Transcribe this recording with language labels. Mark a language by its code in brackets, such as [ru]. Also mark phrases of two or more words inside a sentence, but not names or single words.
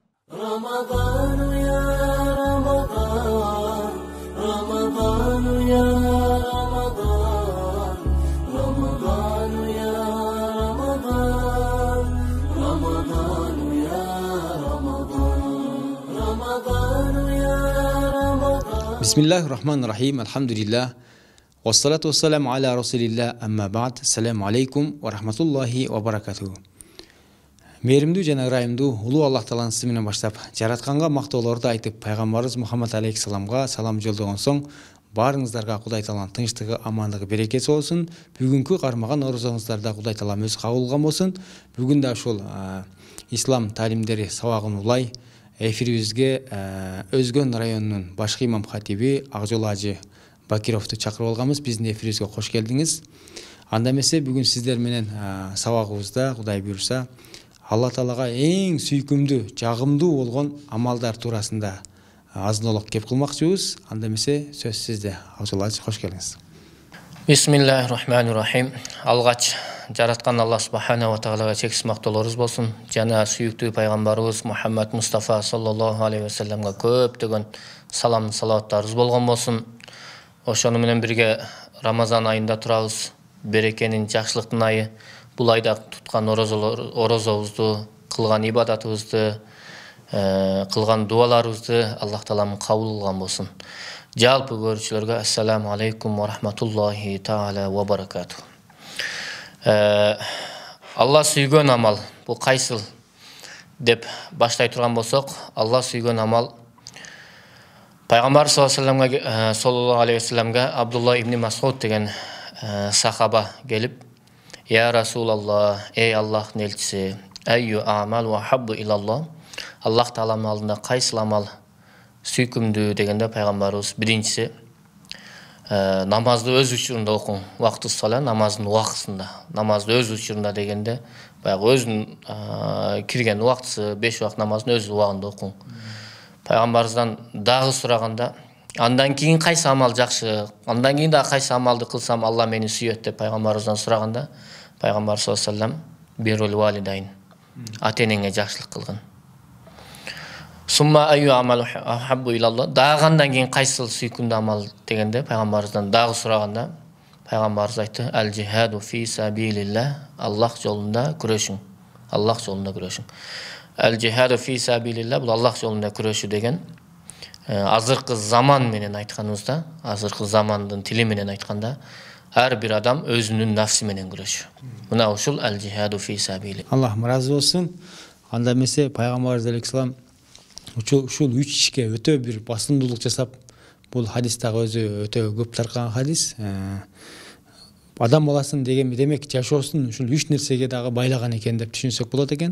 [ar] رمضان يا رمضان رمضان يا رمضان رمضان يا رمضان رمضان يا رمضان رمضان يا رمضان بسم الله الرحمن الرحيم الحمد لله والصلاة والسلام على رسول الله أما بعد السلام عليكم ورحمة الله وبركاته. [ky] Мейірімдүү жана ырайымдуу улуу Аллах Тааланын аты менен баштап, жаратканга мактоолорду айтып, пайгамбарыбыз Мухаммад алейхиссаламга салам жолдогон соң, баарыңыздарга Кудай Тааланын тынчтыгы, амандыгы, берекеси болсун. Бүгүнкү кармаган орозоңуздарда Кудай Таалам өзү кабыл кылган болсун. Бүгүн да ушул ислам талимдери сабагын улай эфирибизге Өзгөн районунун башкы имам хатиби Акжол Ажы Бакировду чакырып алганбыз. Биздин эфирибизге кош келдиңиз. Анда эмесе бүгүн сиздер менен сабагыбызда Кудай буйрса Алла Таалага эң сүйкүмдүү, жагымдуу болгон амалдар туурасында азын-олок кеп кылмакчыбыз. Анда эмесе сөз сизде. Акжол Ажы, кош келиңиз. [ar] بسم الله الرحمن الرحيم. [ky] Алгач жараткан Алла [ar] سبحانه وتعالى [ky] чексиз мактоолорубуз болсун. Жана сүйүктүү пайгамбарыбыз Мухаммад Мустафа [ar] صلى الله عليه وسلم [ky] көптөгөн салам салаваттарыбыз болгон болсун. Ошону менен бирге Рамазан айында турабыз. Берекенин, жакшылыктын айы. Бул айда туткан орозобузду, кылган ибадатыбызды, кылган дуаларыбызды Аллах Таалам кабыл кылган болсун. Жалпы көрүүчүлөргө [ar] السلام عليكم ورحمة الله تعالى وبركاته. [ky] Алла сүйгөн амал бул кайсыл деп баштай турган болсок, Алла сүйгөн амал Пайгамбар [ar] صلى الله عليه وسلم [ky] Абдулла ибн Масуд деген сахаба келип, [ar] «يا رسول الله, [ky] эй Аллахтын элчиси, [ar] أي عمل و أحب إلى الله». [ky] Аллах Тааланын алдында кайсыл амал сүйкүмдүү дегенде пайгамбарыбыз биринчиси намазды өз учурунда окуң. Вакты сала намаздын убактысында. Намазды өз учурунда дегенде баягы өзүнүн кирген убактысы 5 убакыт намаздын өз убагында окуң. Пайгамбарыбыздан дагы сураганда, андан кийин кайсы амал жакшы, андан кийин да кайсы амалды кылсам Алла мени сүйөт деп пайгамбарыбыздан сураганда, пайгамбар [ar] صلى الله عليه وسلم بر الوالدين, [ky] ата-энеңе жакшылык кылгын. [ar] ثم أي عمل أحب إلى الله, [ky] дагы андан кийин кайсыл сүйкүмдүү амал дегенде пайгамбарыбыздан дагы сураганда, пайгамбарыбыз айтты: [ar] "الجهاد في سبيل الله", [ky] Аллах жолунда күрөшүң. Аллах жолунда күрөшүң. [ar] الجهاد في سبيل الله [ky] бул Аллах жолунда күрөшүү деген азыркы заман менен айтканыбызда, азыркы замандын тили менен айтканда, ар бир адам өзүнүн нафси менен күрөшүү. Мына ушул [ar] الجهاد في سبيل. [ky] Аллах ыраазы болсун. Анда эмесе пайгамбарыбыз алейхиссалам ушул 3 ишке өтө бир басымдуулук жасап, бул хадис дагы өзү өтө көп таркаган хадис. Адам баласын демек жашоосун ушул 3 нерсеге дагы байлаган экен деп түшүнсөк болот экен.